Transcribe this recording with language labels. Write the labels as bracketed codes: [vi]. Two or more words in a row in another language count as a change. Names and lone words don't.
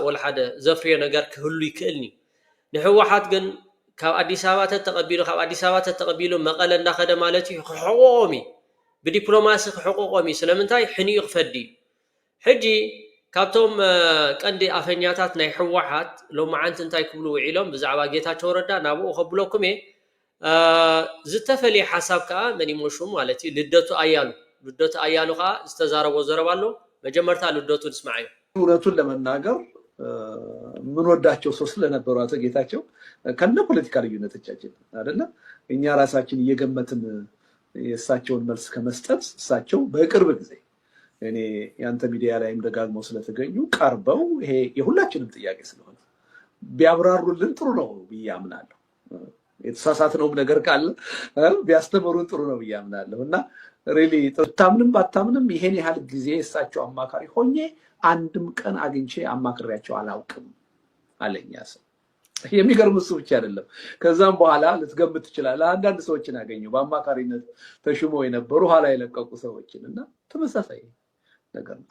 [ti] ወላ ሓደ ዘፍርዮ ነገር ክህሉ ይክእልኒ ንሕወሓት ግን ካብ ኣዲስ ኣበባ ተተቐቢሉ መቐለ እንዳኸደ ማለት እዩ ክሕቆቆም እዩ ብዲፕሎማሲ ክሕቆቆም እዩ ስለምንታይ ሕኒኡ ክፈዲ ሕጂ ካብቶም ቀንዲ ኣፈኛታት ናይ ሕወሓት ሎማዓንቲ እንታይ ክብሉ ውዒሎም ብዛዕባ ጌታቸው ረዳ ናብኡ ከብለኩም እየ ዝተፈልየ ሓሳብ ከዓ መን ይሞሹም ማለት እዩ ልደቱ ኣያሉ ከዓ ዝተዛረቦ ዘረባ ኣሎ መጀመርታ ልደቱ ንስማዕ እዩ [am] እውነቱን ለመናገር ምን ወዳቸው ሰው ስለነበሩ አቶ ጌታቸው ከነ ፖለቲካ ልዩነቶቻችን አይደለም እኛ ራሳችን እየገመትን የእሳቸውን መልስ ከመስጠት እሳቸው በቅርብ ጊዜ እኔ ያንተ ሚዲያ ላይም ደጋግመው ስለተገኙ ቀርበው ይሄ የሁላችንም ጥያቄ ስለሆነ ቢያብራሩልን ጥሩ ነው ብያምናለሁ የተሳሳተነው ነገር ካለ ቢያስተምሩን ጥሩ ነው ብያምናለሁ እና ሪሊ ተታምንም ባታምንም ይሄን ያህል ጊዜ እሳቸው አማካሪ ሆኜ አንድም ቀን አግኝቼ አማክሪያቸው አላውቅም አለኛስ የሚገርም እሱ ብቻ አይደለም ከዛም በኋላ ልትገምት ይችላል አንዳንድ ሰዎችን አገኘው በአማካሪነት ተሽሞ የነበሩ ኋላ የለቀቁ ሰዎችን እና ተመሳሳይ ነገር